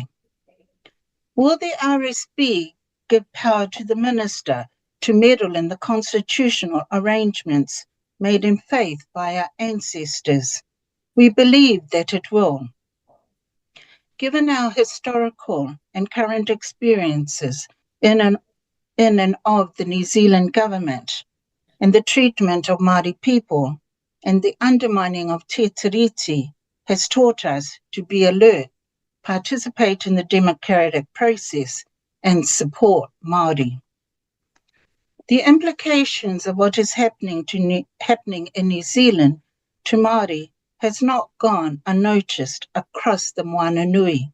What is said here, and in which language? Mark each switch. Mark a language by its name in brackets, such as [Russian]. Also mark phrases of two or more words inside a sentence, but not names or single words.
[English] Will the RSB give power to the minister to meddle in the constitutional arrangements made in faith by our ancestors? We believe that it will. Given our historical and current experiences in and of the New Zealand government and the treatment of Māori people and the undermining of [Māori] te tiriti [English] has taught us to be alert, participate in the democratic process and support Māori. The implications of what is happening in New Zealand to Māori has not gone unnoticed across the Moana Nui.